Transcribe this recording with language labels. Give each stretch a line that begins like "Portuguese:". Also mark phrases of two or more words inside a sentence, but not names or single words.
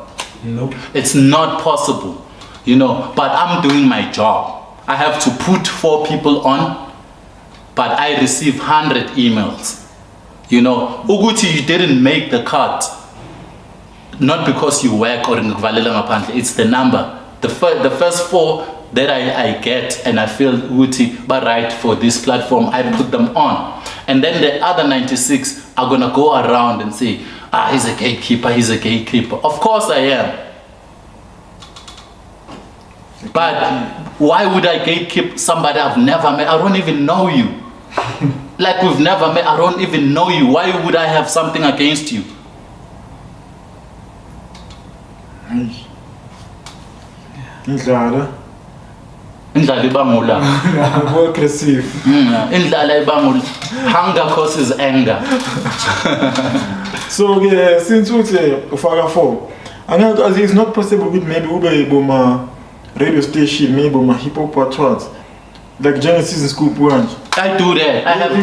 English: Nope. It's not possible, but I'm doing my job. I have to put 4 people on, but I receive 100 emails. Uguti, you didn't make the cut, not because you work or
Zulu: ngikuvalela ngaphandle.
English: It's the number. The first 4 that I get and I feel Uguti, but right for this platform, I put them on. And then the other 96 are gonna go around and say, he's a gatekeeper, he's a gatekeeper. Of course I am. But why would I gatekeep somebody I've never met? I don't even know you. Like we've never met, I don't even know you. Why would I have something against you?
Zulu: Indlala. Indlala ibangula.
English: More aggressive.
Zulu: Indlala ibangula.
English: Hunger causes anger. So yeah, since we say ufaka 4, and it's not possible with maybe
Zulu: ube boma
English: radio station, maybe boma hip hop or what, like Genesis and Scoop Branch. I do that. I have